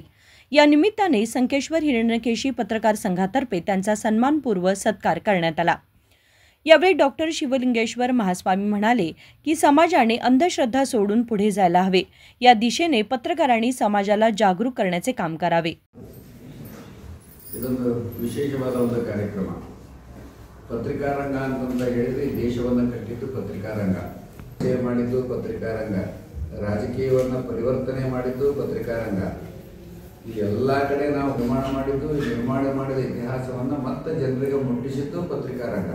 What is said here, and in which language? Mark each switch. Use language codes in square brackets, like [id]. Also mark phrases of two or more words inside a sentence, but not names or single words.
[mr] या निमित्ताने संकेश्वर हिरण्यकेशी पत्रकार संघातर्फे त्यांचा सन्मानपूर्व सत्कार करण्यात आला। यावेळी डॉक्टर शिवलिंगेश्वर महास्वामी म्हणाले की समाजाने अंधश्रद्धा सोडून पुढे जायला हवे, या दिशेने पत्रकारांनी समाजाला जागरूक करण्याचे काम करावे। [kn] ಇದೊಂದು ವಿಶೇಷವಾದ ಒಂದು ಕಾರ್ಯಕ್ರಮ। ಪತ್ರಿಕಾರಂಗ ಅಂತ ಹೇಳಿದ್ರೆ ದೇಶವನ್ನು ಕಟ್ಟಿದ್ದು ಪತ್ರಿಕಾರಂಗ, ಸೇವೆ ಮಾಡಿದ್ದು ಪತ್ರಿಕಾರಂಗ, ರಾಜಕೀಯವನ್ನು ಪರಿವರ್ತನೆ ಮಾಡಿದ್ದು ಪತ್ರಿಕಾರಂಗ, ಈ ಎಲ್ಲ ಕಡೆ ನಾವು ನಿರ್ಮಾಣ ಮಾಡಿದ ಇತಿಹಾಸವನ್ನು ಮತ್ತೆ ಜನರಿಗೆ ಮುಟ್ಟಿಸಿದ್ದು ಪತ್ರಿಕಾರಂಗ।